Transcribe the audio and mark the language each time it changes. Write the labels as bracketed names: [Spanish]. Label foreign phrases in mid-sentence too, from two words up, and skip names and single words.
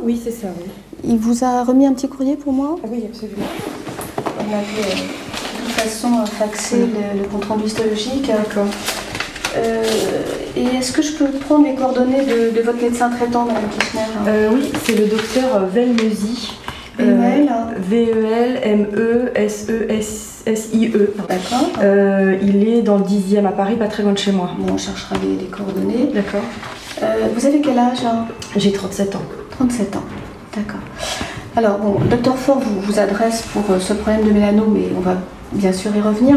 [French] Oui, c'est ça, oui. Il vous a remis un petit courrier pour moi? Ah oui, absolument. On avait de toute façon faxé le compte-rendu histologique. D'accord. Et est-ce que je peux prendre les coordonnées de votre médecin traitant, Madame Kirchner? Oui, c'est le docteur Velmesi. VEL. V-E-L-M-E-S-E-S-I-E. D'accord. Il est dans le 10e à Paris, pas très loin de chez moi. Bon, on cherchera les coordonnées. D'accord. Vous avez quel âge? J'ai 37 ans. 37 ans. D'accord. Alors, bon, le docteur Faure vous adresse pour ce problème de mélanome et on va bien sûr y revenir.